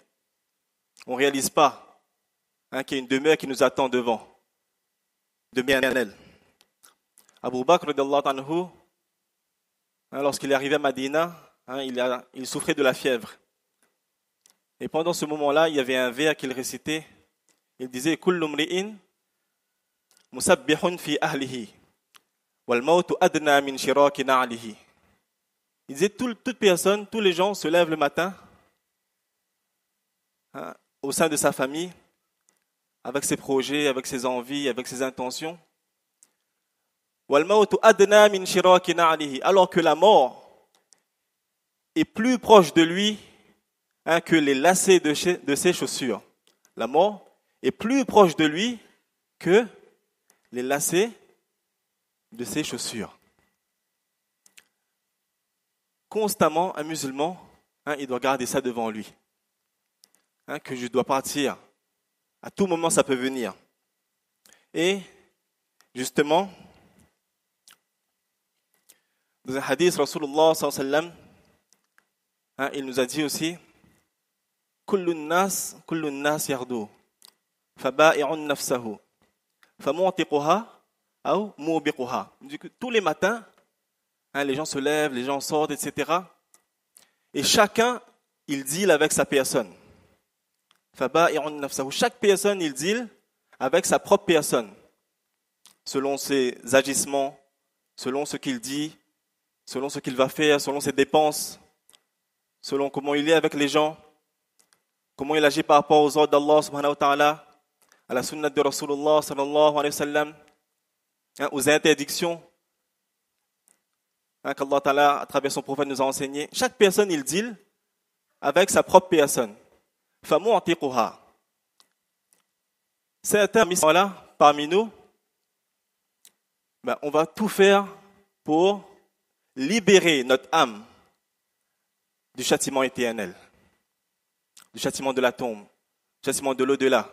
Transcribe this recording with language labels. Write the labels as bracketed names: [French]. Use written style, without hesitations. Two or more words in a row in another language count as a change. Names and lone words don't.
[French] On ne réalise pas qu'il y a une demeure qui nous attend devant. Demeure éternelle. Abu Bakr, lorsqu'il est arrivé à Madina, il souffrait de la fièvre. Et pendant ce moment-là, il y avait un vers qu'il récitait. Il disait [Arabic] كل امرئ مصبح في أهله والموت أدنى من شراك نعله. [French] Il disait toute personne, tous les gens se lèvent le matin au sein de sa famille avec ses projets, avec ses envies, avec ses intentions. [Arabic] والموت أدنى من شراك نعله, [French] alors que la mort est plus proche de lui que les lacets de ses chaussures. La mort est plus proche de lui que les lacets de ses chaussures. Constamment, un musulman, il doit garder ça devant lui. Que je dois partir. À tout moment, ça peut venir. Et, justement, dans un hadith, Rasulullah [Arabic] صلى الله عليه وسلم, [French] il nous a dit aussi [Arabic] كل الناس يغدو فبائع نفسه فمعتقها أو موبقها. [French] Tous les matins, les gens se lèvent, les gens sortent, etc. Et chacun, il deal avec sa personne. [Arabic] فبائع نفسه. [French] Chaque personne, il deal avec sa propre personne. Selon ses agissements, selon ce qu'il dit, selon ce qu'il va faire, selon ses dépenses, selon comment il est avec les gens, comment il agit par rapport aux ordres d'Allah [Arabic] سبحانه وتعالى, [French] à la sunnah de Rasulullah [Arabic] صلى الله عليه وسلم, [French] aux interdictions. qu' [Arabic] الله تعالى, [French] à travers son prophète, nous a enseigné. Chaque personne, il deal avec sa propre personne. [Arabic] فَمُعْتِقُهَا. [French] Certains là, parmi nous, on va tout faire pour libérer notre âme du châtiment éternel, du châtiment de la tombe, du châtiment de l'au-delà.